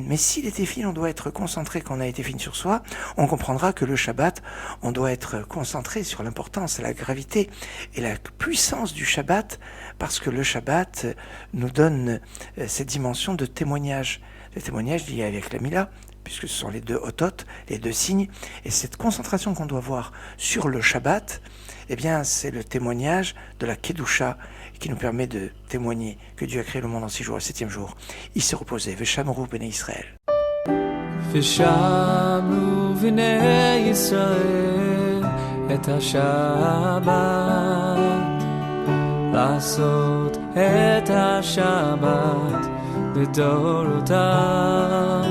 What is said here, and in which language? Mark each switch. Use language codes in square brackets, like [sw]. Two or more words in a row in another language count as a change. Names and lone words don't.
[fr] Mais si les téphilines, on doit être concentré quand on a les téphilines sur soi, on comprendra que le Shabbat, on doit être concentré sur l'importance, la gravité et la puissance du Shabbat, parce que le Shabbat nous donne cette dimension de témoignage le témoignage lié avec la Mila, puisque ce sont les deux otot, les deux signes, et cette concentration qu'on doit avoir sur le Shabbat, eh bien, c'est le témoignage de la Kedusha qui nous permet de témoigner que Dieu a créé le monde en 6 jours, le 7e jour. Il s'est reposé. [he] ושמרו בני ישראל. ושמרו בני ישראל את השבת, לעשות את השבת לדורותם.